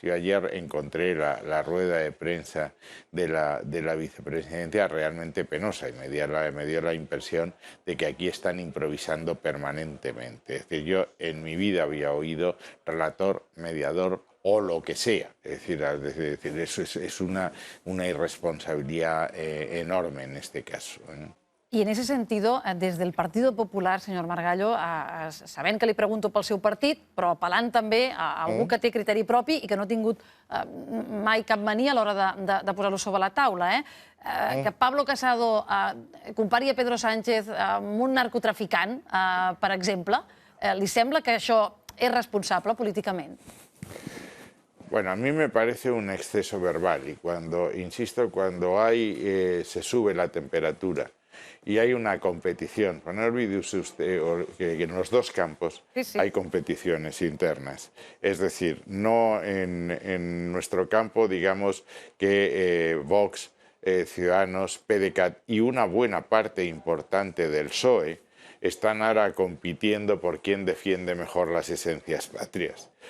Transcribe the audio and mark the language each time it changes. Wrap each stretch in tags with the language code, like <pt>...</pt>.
<es>Yo ayer encontré la rueda de prensa de la vicepresidenta realmente penosa y me dio la impresión de que aquí están improvisando permanentemente. Es decir, yo en mi vida había oído relator, mediador o lo que sea. Es decir, eso es una irresponsabilidad enorme en este caso.</es> <ca>I en aquest sentit, des del Partit Popular, senyor Margallo, sabent que li pregunto pel seu partit, però apel·lant també a algú que té criteri propi i que no ha tingut mai cap mania a l'hora de posar-lo sobre la taula, que Pablo Casado compari a Pedro Sánchez amb un narcotraficant, per exemple, li sembla que això és responsable políticament?</ca> <es>Bueno, a mí me parece un exceso verbal y insisto, cuando se sube la temperatura y hay una competición, no olvide usted que en los dos campos hay competiciones internas. Es decir, no en nuestro campo, digamos que Vox, Ciudadanos, PDeCAT y una buena parte importante del PSOE están ahora compitiendo por quién defiende mejor las esencias patrias.</es>